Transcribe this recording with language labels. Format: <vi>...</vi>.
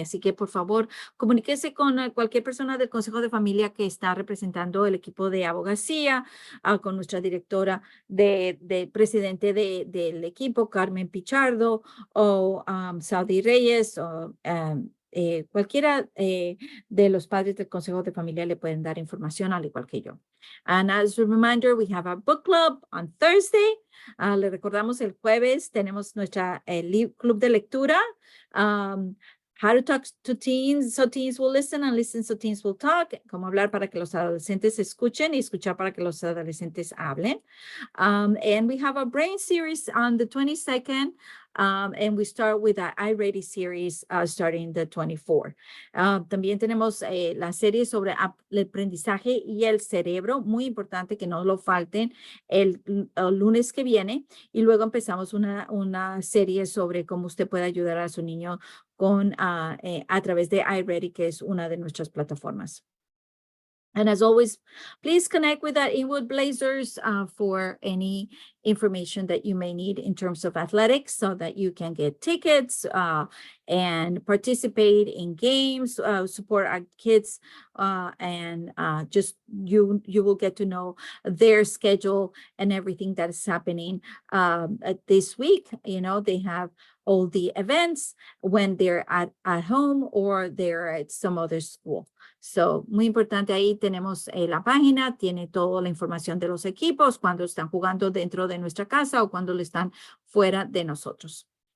<es>Así que por favor, comuníquese con cualquier persona del Consejo de Familia que está representando el equipo de abogacía, con nuestra directora de presidente del equipo, Carmen Pichardo, o Saudi Reyes, o cualquiera de los padres del Consejo de Familia le pueden dar información, al igual que yo.</es> <en>And as a reminder, we have our book club on Thursday.</en> <es>Le recordamos, el jueves tenemos nuestra club de lectura, How to Talk to Teens, so teens will listen, and listen so teens will talk. Cómo hablar para que los adolescentes escuchen y escuchar para que los adolescentes hablen.</es> <en>And we have a brain series on the 22nd. And we start with the iReady series starting the 24th.</en> <es>También tenemos la serie sobre el aprendizaje y el cerebro, muy importante que no lo falten el lunes que viene. Y luego empezamos una serie sobre cómo usted puede ayudar a su niño a través de iReady, que es una de nuestras plataformas.</es> <en>And as always, please connect with the Inwood Blazers for any information that you may need in terms of athletics, so that you can get tickets and participate in games, support our kids, and just you will get to know their schedule and everything that is happening this week. They have all the events when they're at home or they're at some other school.</en> <es>So, muy importante, ahí tenemos la página, tiene toda la información de los equipos, cuando están jugando dentro de nuestra casa o cuando están fuera de nosotros.</es>